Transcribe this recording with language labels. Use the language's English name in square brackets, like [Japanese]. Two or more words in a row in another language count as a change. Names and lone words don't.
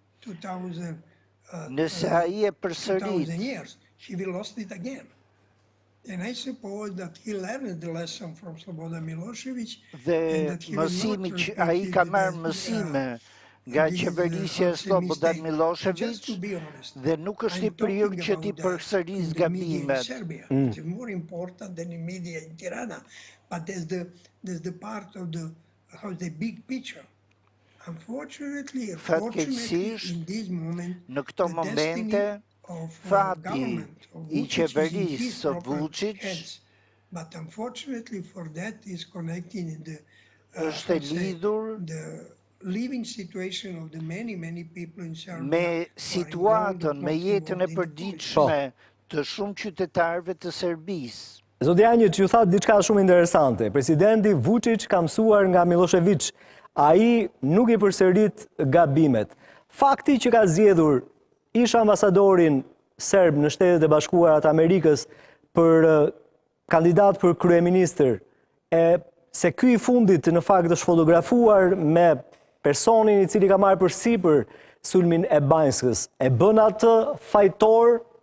[Albanian] Nëse ai e përsërit, dhe mësimi që ai ka marrë mësime nga qeverisja e Slobodan Milošević dhe nuk është i prirë që t'i përsëris gabimet. [English] It's more important than in media in Tirana, but there's the part of the big picture. Unfortunately, in this moment, [Albanian] në këto momente, fati i qeverisë së Vučić [English] but unfortunately for that is connected in [Albanian] është lidhur [English] living situation of the many people in Serbia [Albanian] me situatën, me jetën e përditshme të shumë qytetarëve të Serbisë. Zoti Janjić ju tha diçka shumë interesante. Presidenti Vučić ka mësuar nga Milošević. Ai nuk i përsërit gabimet. Fakti që ka zgjedhur ish ambasadorin serb në Shtetet e Bashkuara të Amerikës për kandidat për kryeministër, se ky i fundit në fakt është fotografuar me personin i cili ka marrë përsipër sulmin e Banjskës, e bën atë fajtor?